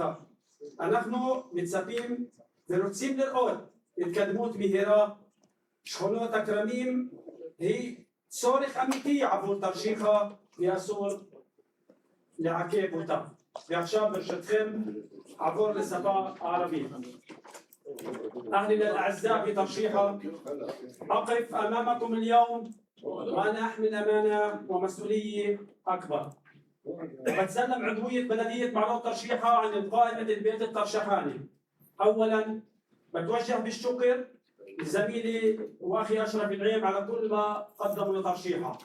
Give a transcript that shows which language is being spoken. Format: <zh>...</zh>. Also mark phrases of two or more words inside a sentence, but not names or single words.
<he>אנחנו מצפים ורוצים לראות התקדמות מהירה. שכונות הכרמים היא צורך אמיתי עבור תרשיחא ואסור לעכב אותה. ועכשיו ברשותכם עבור לשפה הערבית.</he> <ar>أهلنا الأعزاء في ترشيحة، أقف أمامكم اليوم وأنا أحمل أمانة ومسؤولية أكبر. بتسلم عضوية بلدية معلوط ترشيحة عن قائمة البيت الترشحاني. أولاً بتوجه بالشكر لزميلي وأخي أشرف العيم على كل ما قدمه لترشيحة.</ar>